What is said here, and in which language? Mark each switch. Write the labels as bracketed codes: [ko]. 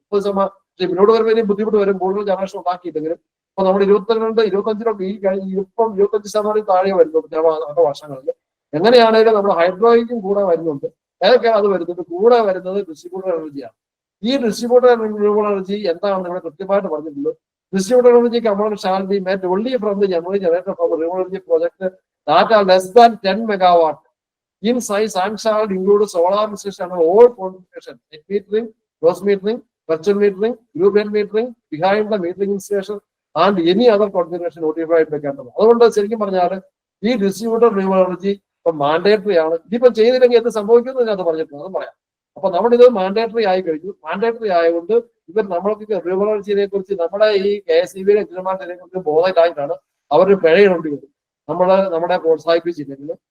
[ml] 30% മുന്നോട്ട് വരുമ്പോൾ ഇനി ബുദ്ധിമുട്ട് വരും, കൂടുതൽ ജനറേഷൻ ഉണ്ടാക്കിയിട്ടെങ്കിലും. അപ്പൊ നമ്മൾ 22-25 ഈ ഇപ്പം 25% താഴെ വരുന്നുണ്ട് അടുത്ത വർഷങ്ങളിൽ. എങ്ങനെയാണെങ്കിലും നമ്മൾ ഹൈഡ്രോയ്ക്കും കൂടെ വരുന്നുണ്ട്. ഏതൊക്കെയാണ് അത് വരുന്നത്? കൂടെ വരുന്നത് ഡിസ്ട്രിബ്യൂട്ടഡ് എനർജിയാണ്. ഈ ഡിസ്ട്രിബ്യൂട്ടഡ് റിന്യൂവബിൾ എനർജി എന്താണെന്ന് ഇവിടെ കൃത്യമായിട്ട് പറഞ്ഞിട്ടുള്ളൂ. [en] Distributed energy component shall be met only from the generally generated from the renewable energy project that are less than 10 megawatt in size and shall include solar installation and all configuration, net metering, gross metering, virtual metering, group net metering, behind the metering installation and any other configuration notified by Canada. [ml] അതുകൊണ്ട് ശരിക്കും പറഞ്ഞാൽ ഈ distributed renewable energy ഇപ്പൊ mandatory ആണ്. ഇതിപ്പോ ചെയ്തില്ലെങ്കിൽ എന്ത് സംഭവിക്കുന്നു ഇതിനകത്ത് പറഞ്ഞിട്ടുണ്ട്, അത് പറയാം. അപ്പൊ നമ്മളിത് മാൻഡേറ്ററി ആയി കഴിഞ്ഞു. മാൻഡേറ്ററി ആയതുകൊണ്ട് ഇവർ നമ്മൾക്ക് റിന്യൂവബിൾ എനർജിയെ കുറിച്ച് നമ്മുടെ ഈ KSEB എഞ്ചിനീയർമാരെ കുറിച്ച് ബോധമില്ലായിട്ടാണ് അവർ പിഴ ഇടേണ്ടി വരും നമ്മളെ പ്രോത്സാഹിപ്പിച്ചില്ലെങ്കിൽ.